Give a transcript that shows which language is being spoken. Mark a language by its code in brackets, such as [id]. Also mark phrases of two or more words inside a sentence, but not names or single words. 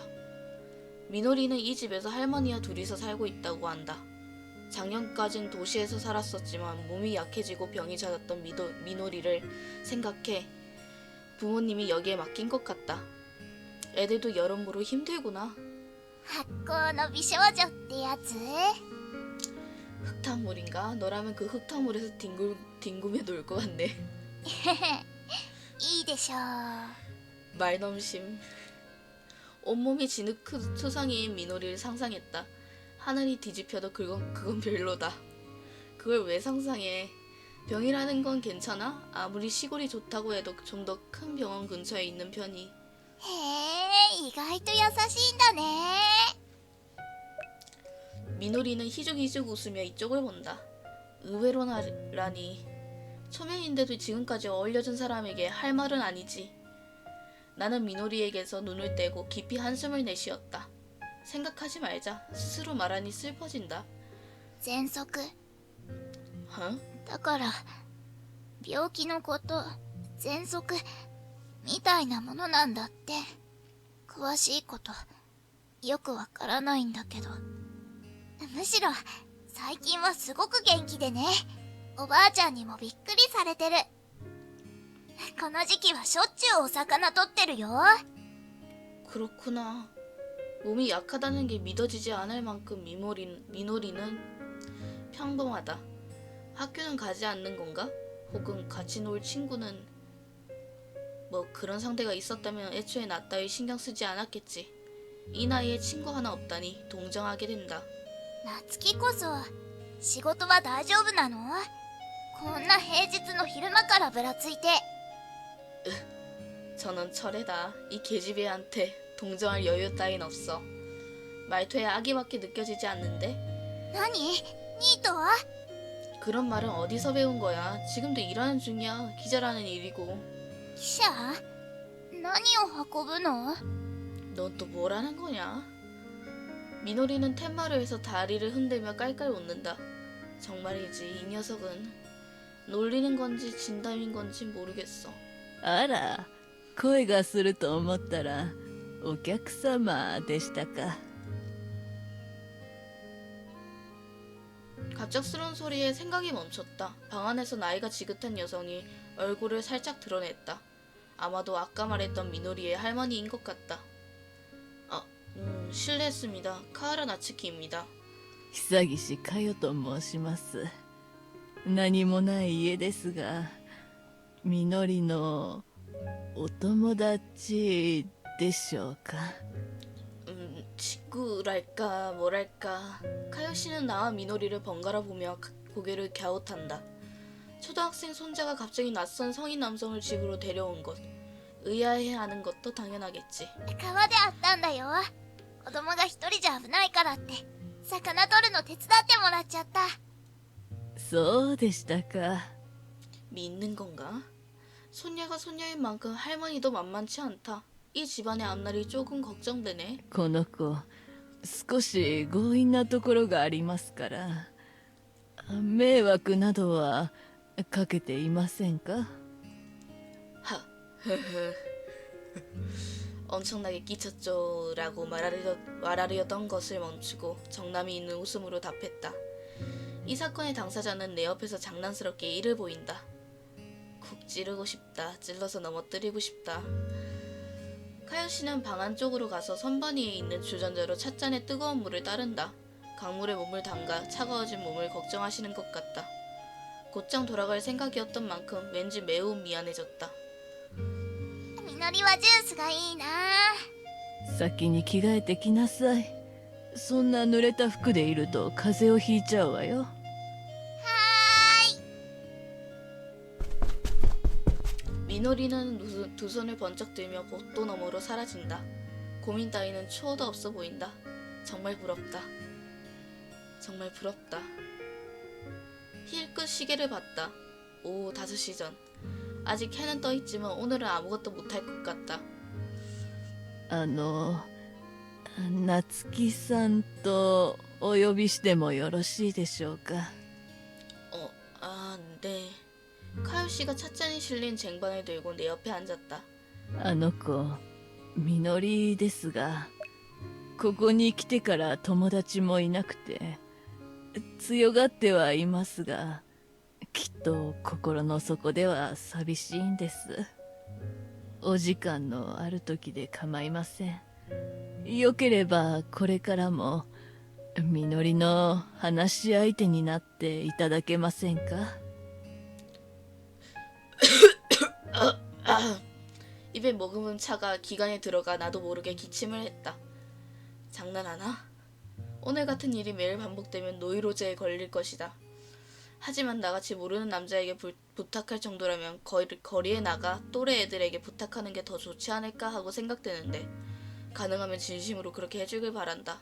[ko] 미노리는 이 집에서 할머니와 둘이서 살고 있다고 한다. 작년까진 도시에서 살았었지만 몸이 약해지고 병이 잦았던 미노리를 생각해 부모님이 여기에 맡긴 것 같다. 애들도 여러모로 힘들구나. [ja] 発酵の美少女ってやつ？ [ko] 흙탕물인가? 너라면 그 흙탕물에서 뒹구며 놀 것 같네. [ja] いいでしょう。 [ko] 말넘심. 온몸이 진흙투성이인 미노리를 상상했다. 하늘이 뒤집혀도 그건 별로다. 그걸 왜 상상해? 병이라는 건 괜찮아? 아무리 시골이 좋다고 해도 좀 더 큰 병원 근처에 있는 편이. [ja] へえ、意外と優しいんだね。 [ko] 미노리는 희죽희죽 웃으며 이쪽을 본다. 의외로라니. 초면인데도 지금까지 어울려준 사람에게 할 말은 아니지. 나는 미노리에게서 눈을 떼고 깊이 한숨을 내쉬었다. 생각하지 말자. 스스로 말하니 슬퍼진다. [ja] 喘息。 huh? だから病気のこと、喘息みたいなものなんだって。詳しいことよくわからないんだけど、むしろ最近はすごく元気でね。おばあちゃんにもびっくりされてる。この時期はしょっちゅうお魚取ってるよ。 [ko] 그렇구나. 몸이 약하다는 게 믿어지지 않을 만큼 미노리는 평범하다. 학교는 가지 않는 건가? 혹은 같이 놀 친구는 뭐 그런 상대가 있었다면 애초에 나 따위 신경 쓰지 않았겠지. 이 나이에 친구 하나 없다니 동정하게 된다. [ja] 夏希こそ仕事は大丈夫なの？こんな平日の昼間からぶらついて。 [ko] 저는 철회다. 이 계집애한테 동정할 여유 따윈 없어. 말투에 악의밖에 느껴지지 않는데? [ja] 何？ニートは？ [ko] 그런 말은 어디서 배운 거야? 지금도 일하는 중이야. 기자라는 일이고. [ja] 記者何を運ぶの？ [ko] 넌 또 뭐라는 거냐? 미노리는 텐마루에서 다리를 흔들며 깔깔 웃는다. 정말이지 이 녀석은 놀리는 건지 진담인 건지 모르겠어. [ja] あら、声がすると思ったら、お客様でしたか。 [ko] 갑작스러운 소리에 생각이 멈췄다. 방 안에서 나이가 지긋한 여성이 얼굴을 살짝 드러냈다. 아마도 아까 말했던 미노리의 할머니인 것 같다. 실례했습니다. 카하라 나츠키입니다. [ja] 久岸かよと申します。何もない家ですが、みのりのお友達でしょうか。 [ko] 직구랄까 뭐랄까. 카요 씨는 나와 미노리를 번갈아 보며 고개를 갸웃한다. 초등학생 손자가 갑자기 낯선 성인 남성을 집으로 데려온 것. 의아해하는 것도 당연하겠지. [ja] 川で会ったんだよ。子供が一人じゃ危ないからって魚取るの手伝ってもらっちゃった。そうでしたか。 [ko] 믿는 건가? 손녀가 손녀인 만큼 할머니도 만만치 않다. 이 집안의 앞날이 조금 걱정되네. [ja] この子、少し強引なところがありますから、迷惑などはかけていませんか。 [ko] 엄청나게 끼쳤죠 라고 말하려던 것을 멈추고 정남이 있는 웃음으로 답했다. 이 사건의 당사자는 내 옆에서 장난스럽게 이를 보인다. 쿡 찌르고 싶다. 찔러서 넘어뜨리고 싶다. 카요씨는 방 안쪽으로 가서 선반 위에 있는 주전자로 찻잔에 뜨거운 물을 따른다. 강물에 몸을 담가 차가워진 몸을 걱정하시는 것 같다. 곧장 돌아갈 생각이었던 만큼 왠지 매우 미안해졌다. [ja] みのりはジュースがいいな。先に着替えてきなさい。そんな濡れた服でいると風邪をひいちゃうわよ。 [ko] 미노리는 두 손을 번쩍 들며 복도 너머로 사라진다. 고민 따위는 추호도 없어 보인다. 정말 부럽다. 정말 부럽다. 힐끗 시계를 봤다. 오후 5시 전. 아직 해는 떠있지만 오늘은 아무것도 못할 것 같다. [ja] 夏希さんとお呼びしてもよろしいでしょうか。 [ko] 네. 카요씨가 찻잔이 실린 쟁반을 들고 내 옆에 앉았다. [ja] あの子、みのりですが、ここに来てから友達もいなくて、強がってはいますが、きっと心の底では寂しいんです。お時間のある時で構いません。よければこれからもみのりの話し相手になっていただけませんか。 [ko] 입에 머금은 차가 기관에 들어가 나도 모르게 기침을 했다. 장난하나? 오늘 같은 일이 매일 반복되면 노이로제에 걸릴 것이다. 하지만 나같이 모르는 남자에게 부탁할 정도라면 거리에 나가 또래 애들에게 부탁하는 게 더 좋지 않을까 하고 생각되는데 가능하면 진심으로 그렇게 해주길 바란다.